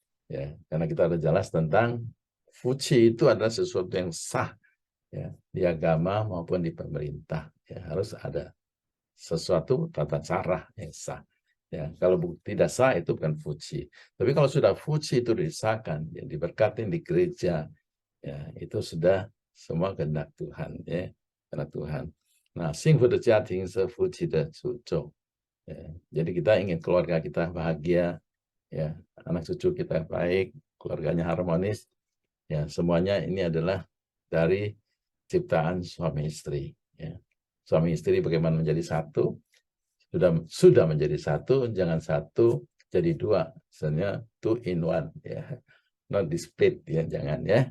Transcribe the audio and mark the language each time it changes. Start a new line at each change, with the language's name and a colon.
Indonesian: Ya, karena kita ada jelas tentang fuci itu adalah sesuatu yang sah ya, di agama maupun di pemerintah. Ya, harus ada sesuatu tata cara yang sah. Ya, kalau tidak sah itu bukan fuci. Tapi kalau sudah fuci itu disahkan, ya, diberkatin di gereja, ya itu sudah semua kehendak Tuhan ya, kehendak Tuhan.
Chinese: Nah, 幸福的家庭是夫妻的诅咒。
Indonesian: Ya, jadi kita ingin keluarga kita bahagia, ya anak cucu kita baik, keluarganya harmonis, ya semuanya ini adalah dari ciptaan suami istri. Ya. Suami istri bagaimana menjadi satu, sudah menjadi satu, jangan satu jadi dua, misalnya
English: 2 in 1
Indonesian: ya, not di split ya, jangan ya.